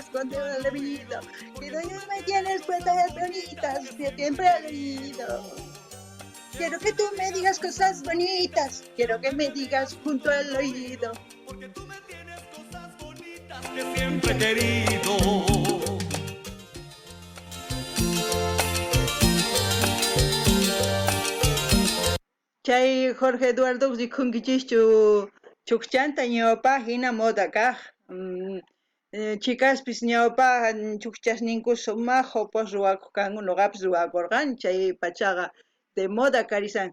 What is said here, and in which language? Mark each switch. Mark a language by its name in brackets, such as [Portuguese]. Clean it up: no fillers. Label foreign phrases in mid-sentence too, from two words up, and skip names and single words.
[Spanish] Con todo el oído, quiero que me tienes cosas bonitas, yo siempre he oído. Quiero que tú me digas cosas bonitas, quiero que me digas junto al oído. porque tú me tienes cosas bonitas que siempre he querido. [Quechua] Chay Jorge Eduardo rikunkichishchu chukchanta ñawpaq hina moda kaq. Chikaspis ñawpaq chukchasninku sumaq hopos ruwakuq kanku, nuqapis ruwakurqani chay pachaqa [Spanish] de moda [Quechua] karisan.